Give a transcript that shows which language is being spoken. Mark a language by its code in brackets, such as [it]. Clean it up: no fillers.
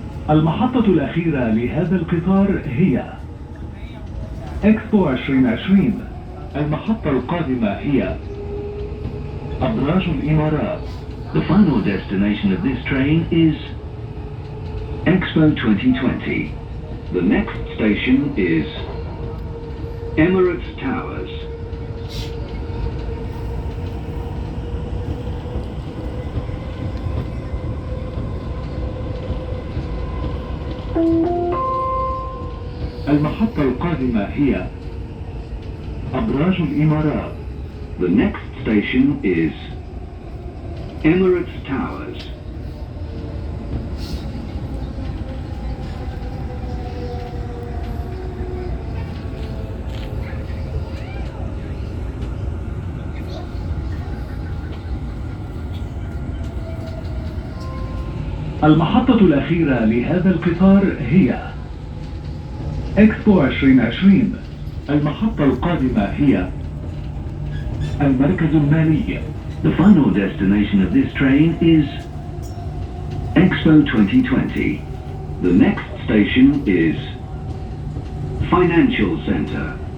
[ar] المحطة الأخيرة لهذا القطار هي إكسبو 2020. المحطة القادمة هي أبراج الإمارات. [en] The final destination of this train is Expo 2020. The next station is Emirates Towers. [ar] المحطة القادمة هي أبراج الإمارات. [en] The next station is Emirates Towers. [ar] المحطة الأخيرة لهذا القطار هي إكسبو 2020. المحطة القادمة هي المركز المالي. [en] The final destination of this train is Expo 2020. The next station is Financial Center.